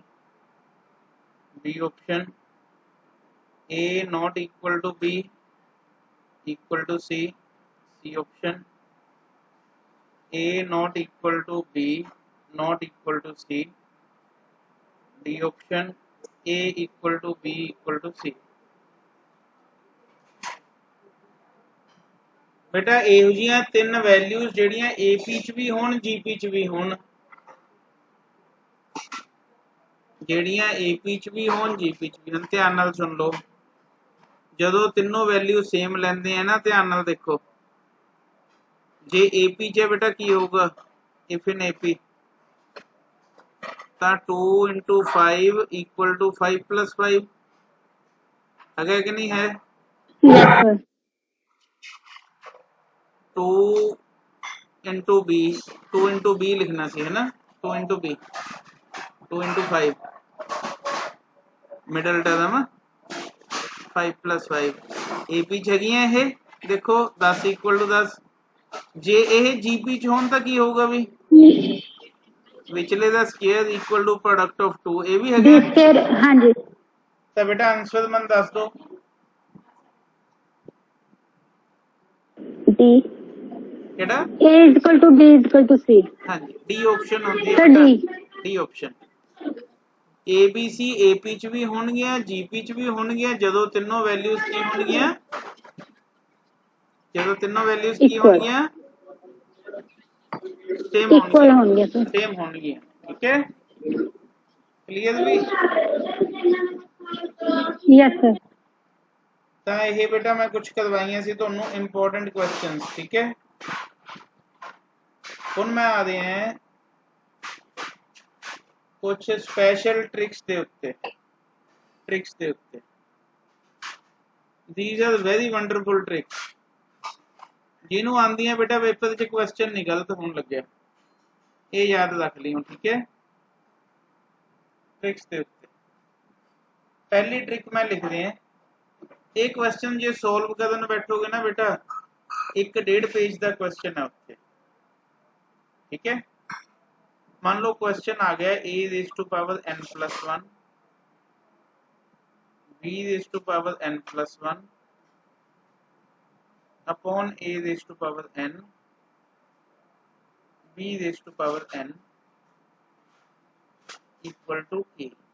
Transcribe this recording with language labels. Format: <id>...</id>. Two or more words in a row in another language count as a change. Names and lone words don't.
<en>B option, A not equal to B equal to C. C option, A not equal to B not equal to C. D option, A equal to B equal to C.</en> <pa>बेटा ਇਹੋ ਜਿਹੀਆਂ ਤਿੰਨ ਵੈਲਿਊਜ਼ ਜਿਹੜੀਆਂ AP ਚ ਵੀ ਹੋਣ GP ਚ ਵੀ ਹੋਣ, ਜਿਹੜੀਆਂ AP ਚ ਵੀ ਹੋਣ GP ਚ ਵੀ ਹੋਣ, ਧਿਆਨ ਨਾਲ ਸੁਣ ਲਓ। ਜਦੋਂ ਤਿੰਨੋਂ ਵੈਲਿਊ ਸੇਮ ਲੈਂਦੇ ਆ ਨਾ, ਧਿਆਨ ਨਾਲ ਦੇਖੋ, ਜੇ AP ਚ बेटा ਕੀ ਹੋਊਗਾ,</pa> <en>if in AP ਤਾਂ 2 into 5 equal to 5 plus 5</en> <hi>है कि नहीं है?</hi> <en>Yes, sir. 2 into B, 2 into B</en> <hi>लिखना सी है ना,</hi> <en>2 into B, 2 into 5 middle term 5 plus 5 AP</en> <pa>ਚ ਹੈਗੀਆਂ ਇਹ,</pa> <en>देखो 10 equal to 10।</en> <pa>ਜੇ ਇਹ GP ਚ ਹੋਣ ਤਾਂ ਕੀ ਹੋਊਗਾ ਵੀ, ਵਿਚਲੇ ਦਾ ਸਕੁਅਰ</pa> <en>equal to product of 2,</en> <pa>ਇਹ ਵੀ ਹੈਗਾ ਫਿਰ ਹਾਂਜੀ ਤਾਂ ਬੇਟਾ ਆਨਸਰ ਮੈਨੂੰ ਦੱਸ ਦਿਓ।</pa> <en>D</en> <pa>ਕਿਹੜਾ?</pa> <en>A equal to B equal to C।</en> <pa>ਹਾਂਜੀ,</pa> <en>D option</en> <pa>ਹੁੰਦੀ ਸਰ ਹੈ</pa> <en>D। D option.</en> <pa>ABC AP ਚ ਵੀ ਹੋਣਗੀਆਂ GP ਚ ਵੀ ਹੋਣਗੀਆਂ ਜਦੋਂ ਤਿੰਨੋਂ ਵੈਲਿਊਜ਼ ਕੀ ਹੋਣਗੀਆਂ, ਜਦੋਂ ਤਿੰਨੋਂ ਵੈਲਿਊਜ਼ ਕੀ ਹੋਣਗੀਆਂ, ਸੇਮ ਹੋਣਗੀਆਂ, ਸੇਮ ਹੋਣਗੀਆਂ। ਠੀਕ ਹੈ, ਕਲੀਅਰ ਵੀ?</pa> <en>yes sir.</en> <pa>ਤਾਂ ਇਹ ਬੇਟਾ ਮੈਂ ਕੁਝ ਕਰਵਾਈਆਂ ਸੀ ਤੁਹਾਨੂੰ</pa> <en>important questions.</en> <pa>ਠੀਕ ਹੈ, ਹੁਣ ਮੈਂ ਆ ਰਹੇ ਹਾਂ ਕੁਝ</pa> <en>special tricks</en> <pa>ਦੇ ਉੱਤੇ।</pa> <en>these are very wonderful tricks,</en> <pa>ਜਿਹਨੂੰ ਆਂਦੀਆਂ ਬੇਟਾ ਪੇਪਰ 'ਚ ਕੁਐਸਚਨ ਨਹੀਂ ਗਲਤ ਹੋਣ ਲੱਗਿਆ, ਇਹ ਯਾਦ ਰੱਖ ਲਿਓ। ਠੀਕ ਹੈ, ट्रिक्स ਦੇ ਉੱਤੇ ਪਹਿਲੀ ट्रिक</pa> <hi>मैं लिख रहे हैं।</hi> <pa>ਇਹ ਕੁਐਸਚਨ ਜੇ ਸੋਲਵ ਕਰਨ ਬੈਠੋਗੇ ਨਾ ਬੇਟਾ, 1.5 पेज ਦਾ ਕੁਐਸਚਨ ਹੈ ਉੱਥੇ।</pa> <hi>ठीक है, मान लो क्वेश्चन आ गया</hi> <en>a raise to power n plus 1, b raise to power n plus 1 upon a raise to power n, b raise to power n equal to a.</en>